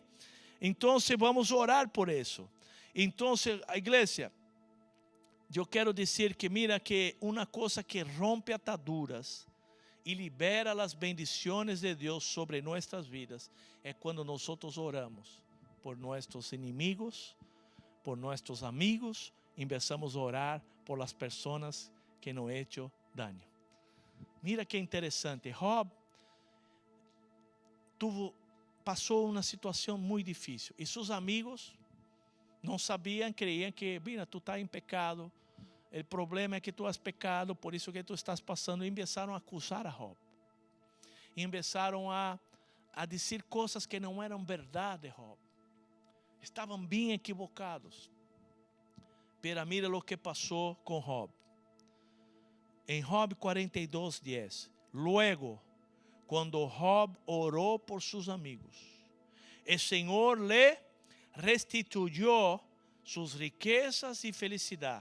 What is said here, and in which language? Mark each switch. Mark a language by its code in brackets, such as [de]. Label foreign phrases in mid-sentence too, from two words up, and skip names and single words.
[pt] Então vamos orar por isso. Então, a igreja, eu quero dizer que mira que uma coisa que rompe ataduras e libera as bendições de Deus sobre nossas vidas é quando nós oramos por nossos inimigos, por nossos amigos, começamos a orar por as pessoas que [es] nos hecho daño. [pt] Mira que interessante, Job passou uma situação muito difícil e seus amigos não sabiam, creiam que, mira, tu estás em pecado, o problema é que tu [es] has pecado, [pt] por isso que tu estás passando. E começaram a acusar a Job, e começaram a dizer coisas que não eram verdade. Job, estavam bem equivocados. [es] Pero mira [pt] o que passou com Job. Em Job 42:10, [es] luego, [pt] quando Job orou por seus amigos, o Senhor lhe restituyó suas riquezas e felicidade.